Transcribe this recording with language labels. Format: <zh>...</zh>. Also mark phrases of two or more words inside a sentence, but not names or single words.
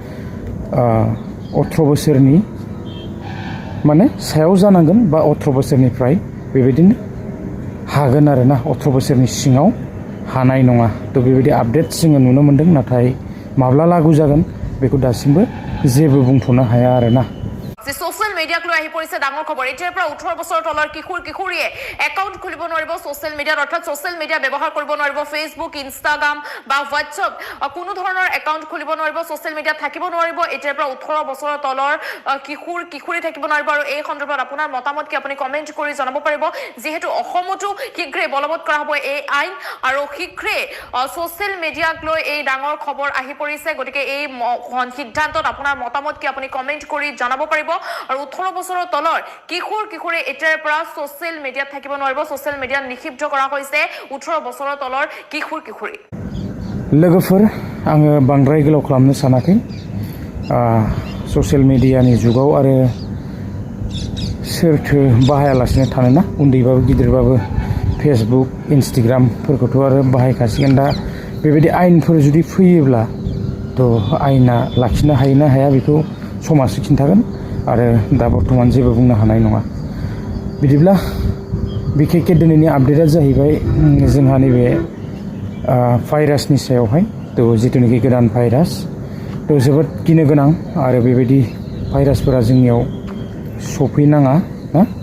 <brx>18 बोसोरनि माने सायाव जानांगोन बा 18 बोसोरनिफ्राय बेबायदिनो हागोन आरोना 18 बोसोरनि सिङाव हानाय नङा थ' बेबायदि आपडेट जोङो नुनो मोन्दों नाथाय माब्ला लागु जागोन बेखौ दासिमबो जेबो बुंथ'नो हाया आरोना</brx> <as>যে সোশ্যাল মিডিয়াক লৈ আহি পৰিছে ডাঙৰ খবৰ এতিয়াৰ পৰা 18 বছৰ তলৰ কিশোৰীয়ে একাউণ্ট খুলিব নোৱাৰিব সোশ্যাল মিডিয়াত অৰ্থাৎ সোশ্যাল মিডিয়া ব্যৱহাৰ কৰিব নোৱাৰিব ফেচবুক ইনষ্টাগ্ৰাম বা হোৱাটছআপ কোনো ধৰণৰ একাউণ্ট খুলিব নোৱাৰিব সোশ্যাল মিডিয়াত থাকিব নোৱাৰিব এতিয়াৰ পৰা 18 বছৰৰ তলৰ কিশোৰী থাকিব নোৱাৰিব আৰু এই সন্দৰ্ভত আপোনাৰ মতামত কি আপুনি কমেন্ট কৰি জনাব পাৰিব যেহেতু অসমতো শীঘ্ৰে বলবৎ কৰা হ'ব এই আইন আৰু শীঘ্ৰে সোশ্যাল মিডিয়াক লৈ এই ডাঙৰ খবৰ আহি পৰিছে গতিকে এই সিদ্ধান্তত আপোনাৰ মতামত কি আপুনি কমেন্ট কৰি জনাব পাৰিব আৰু 18 বছৰৰ তলৰ কিশোৰী এতিয়াৰ পৰা সোশ্যাল মিডিয়াত থাকিব নোৱাৰিব সোশ্যাল মিডিয়া নিষিদ্ধ কৰা হৈছে 18 বছৰৰ তলৰ কিশোৰী</as> <brx>लोगोफोर आङो बांद्राय गोलाव खालामनो सानाखै ससियेल मिडियानि जुगाव आरो सोरथो बाहायालासिनो थानो ना उन्दैबाबो गिदिरबाबो फेसबुक इन्स्टाग्रामफोरखौथ' आरो बाहायखासिगोन दा बेबायदि आयेनफोर जुदि फैयोब्ला थ' आयेना लाखिनो हायो ना हाया बेखौ समाजसो खिन्थागोन आरो दा बर्थमान जेबो बुंनो हानाय नङा बिदिब्ला बिखेकखे दिनैनि आपडेटआ जाहैबाय जोंहा नैबे भाइरासनि सायावहाय थ' जितुनिखि गोदान भाइरास थ' जोबोद गिनो गोनां आरो बेबायदि भाइरासफोरा जोंनियाव सफैनाङा ना</brx>